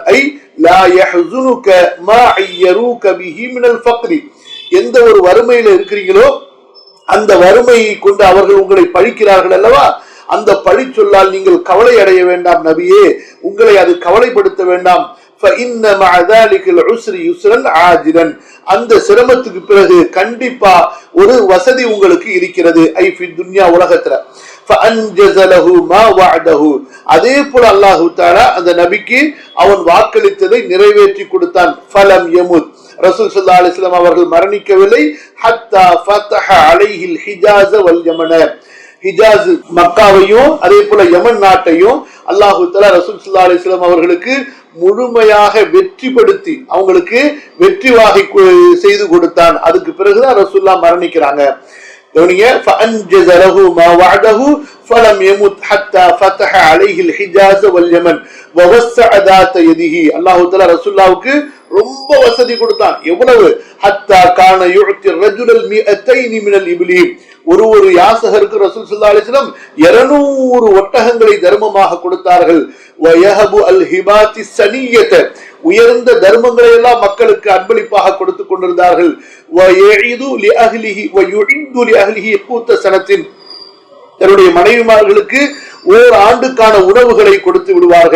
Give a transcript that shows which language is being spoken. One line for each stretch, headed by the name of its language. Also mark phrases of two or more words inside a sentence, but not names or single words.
Arabic: أي لا يحزنك ما عيرك به من الفقر,
Tamil: எந்த ஒரு வறுமையில இருக்கிறீங்களோ அந்த வறுமையை கொண்டு அவர்கள் உங்களை பழிக்கிறார்கள் அல்லவா, அந்த பழி சொல்லால் நீங்கள் கவலை அடைய வேண்டாம் நபியே, உங்களை அது கவலைப்படுத்த வேண்டாம்.
Arabic: فإن مع ذلك العسر يسرا عاجلا,
Tamil: அந்த சிரமத்துக்கு பிறகு கண்டிப்பா ஒரு வசதி உங்களுக்கு இருக்கிறது.
Arabic: أي في الدنيا, உலகத்துல. فأنجز له ما وعده,
Tamil: அதே போல அல்லாஹ் தஆலா அந்த நபிக்கு அவன் வாக்களித்ததை நிறைவேற்றி கொடுத்தான்.
Arabic: فلم يمت,
Tamil: ரசூல்
Arabic: صلى الله عليه وسلم
Tamil: அவர்கள் மரணிக்கவில்லை.
Arabic: حتى فتح عليه الحجاز واليمن,
Tamil: ஹிஜாஸ் மக்காவையும் அதே போல யமன் நாட்டையும் அல்லாஹு தஆலா ரசூல்
Arabic: صلى الله عليه وسلم
Tamil: அவர்களுக்கு முழுமையாக வெற்றிப்படுத்தி அவங்களுக்கு வெற்றி வாகை செய்து கொடுத்தான். அதுக்கு பிறகுதான் ரசூலுல்லாஹ் மரணிக்கிறாங்க.
Arabic: فأنجز له ما وعده فلم يمت حتى فتح عليه الحجاز واليمن ووسع ذات يده.
Tamil: அல்லாஹ் தஆலா ரசூலுல்லாஹ்வுக்கு ரொம்ப வசதி கொடுத்தான். எவ்வளவு?
Arabic: حتى كان يعطي الرجل 200 من الابل,
Tamil: ஒரு யாசகருக்கு ரசூல்
Arabic: صلى الله عليه وسلم
Tamil: 200 ஒட்டகங்களை தர்மமாக கொடுத்தார்கள்.
Arabic: ويهب ال هبات سنية,
Tamil: உயர்ந்த தர்மங்களை எல்லாம் மக்களுக்கு அன்பளிப்பாக கொடுத்து கொண்டிருந்தார்கள்.
Arabic: ويعد لأهله ويعد لأهله قوت سنة,
Tamil: தன்னுடைய மனைவிமார்களுக்கு ஓர் ஆண்டுக்கான உணவுகளை கொடுத்து விடுவார்கள்.